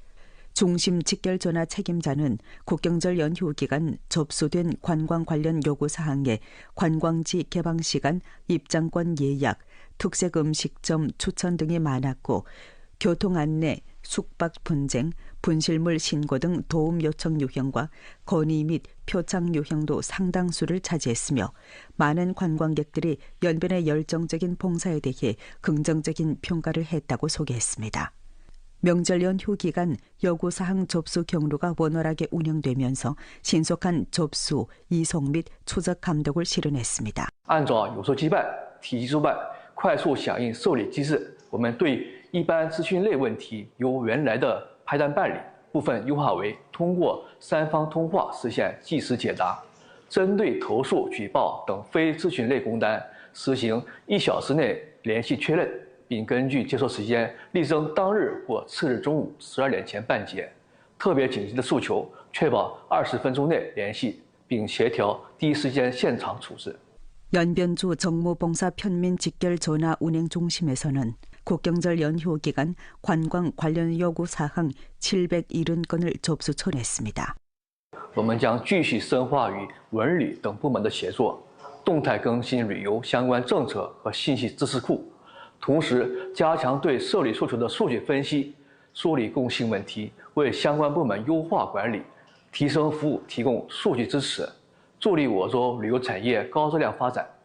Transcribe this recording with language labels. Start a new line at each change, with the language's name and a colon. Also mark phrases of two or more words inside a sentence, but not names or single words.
Korean: 중심 직결 전화 책임자는 국경절 연휴 기간 접수된 관광 관련 요구 사항에 관광지 개방 시간, 입장권 예약, 특색 음식점 추천 등이 많았고 교통 안내, 숙박 분쟁, 분실물 신고 등 도움 요청 유형과 건의 및 표창 유형도 상당수를 차지했으며 많은 관광객들이 연변의 열정적인 봉사에 대해 긍정적인 평가를 했다고 소개했습니다. 명절 연휴 기간 요구사항 접수 경로가 원활하게 운영되면서 신속한 접수, 이송 및 추적 감독을 실현했습니다.
Chinese: 按照有收即办、体系主办、快速响应受理机制，我们对一般咨询类问题由原来的排单办理，部分优化为通过3方通话实现即时解答。针对投诉、举报等非咨询类工单，实行1小时内联系确认，并根据接收时间力争当日或次日中午12点前办结。特别紧急的诉求，确保20分钟内联系，并协调第一时间现场处置。
Korean: 연변주 정무봉사 편민 직결 전화 운행 중심에서는 국경절 연휴 기간 관광 관련 요구 사항 770건을 접수 처리했습니다.
Chinese: 我们将继续深化与文旅等部门的协作，动态更新旅游相关政策和信息知识库，同时加强对受理诉求的数据分析，梳理共性问题，为相关部门优化管理、提升服务提供数据支持，助力我州旅游产业高质量发展。